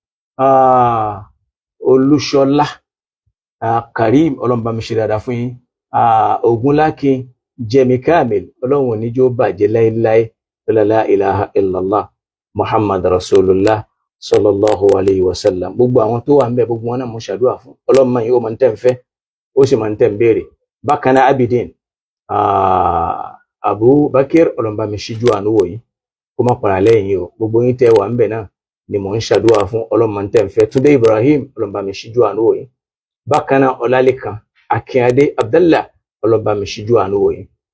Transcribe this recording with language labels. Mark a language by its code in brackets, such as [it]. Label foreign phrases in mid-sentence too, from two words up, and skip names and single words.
[yo] Olúṣọlá Karim ọlọ́run bá mi ṣe dáadáa fún yín Ogunlákin Jẹ́mi Kamil ọlọ́run ò ní jó bàjẹ́ láéláé [ar] لا إله إلا الله محمد رسول الله صلى الله عليه وسلم [yo] gbogbo àwọn tó wà ń bẹ gbogbo wọn náà mo ṣàdúrà fún ọlọ́run máa yìí ó máa ń tẹ̀ ń fẹ́ ó sì máa ń tẹ̀ ń béèrè bákan náà Abidin Abubakar ọlọ́run bá mi ṣíjú àánú wò yín kó má para lẹ́yìn o gbogbo yín tẹ́ wà ń bẹ náà ni mò ń ṣàdúrà fún ọlọ́run máa ń tẹ̀ ń fẹ́ Túndé Ibrahim ọlọ́run bá mi ṣíjú àánú wò yín bákan náà Ọlálékan Akínadé Abdallah ọlọ́run bá mi ṣíjú àánú wò yín